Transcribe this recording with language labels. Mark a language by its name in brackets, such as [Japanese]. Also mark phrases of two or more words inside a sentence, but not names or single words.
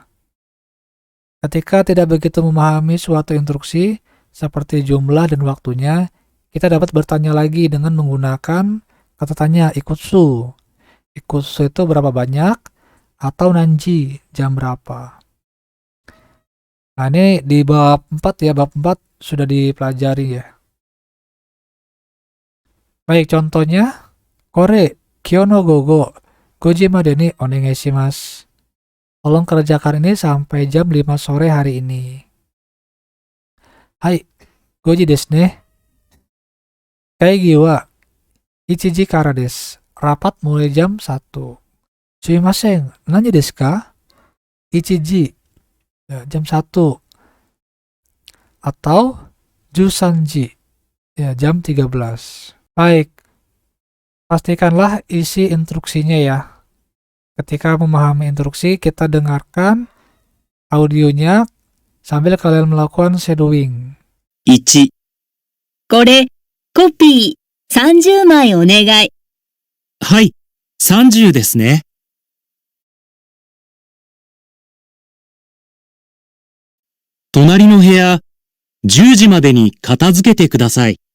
[Indonesian] Ketika tidak begitu memahami suatu instruksi, seperti jumlah dan waktunya, kita dapat bertanya lagi dengan menggunakan kata tanya ikutsu. Ikutsu itu berapa banyak, atau nanji, jam berapa. Nah, ini di bab 4 ya, bab 4 sudah dipelajari ya. Baik, contohnya, [Japanese] これ、今日の午後、5時までにお願いします. [Indonesian] Tolong kerjakan ini sampai jam 5 sore hari ini. [Japanese] はい、5時ですね. 会議は1時からです. [Indonesian] Rapat mulai jam 1. [Japanese] すみません、何ですか? [Indonesian] 1 ji. Ya, jam 1. Atau 13 ji. Ya, jam 13. Baik. Pastikanlah isi instruksinya ya. Ketika memahami instruksi, kita dengarkan audionya sambil kalian melakukan shadowing. [Japanese] 1、これ、コピー30枚お願い。はい、30ですね。隣の部屋、10時までに片付けてください。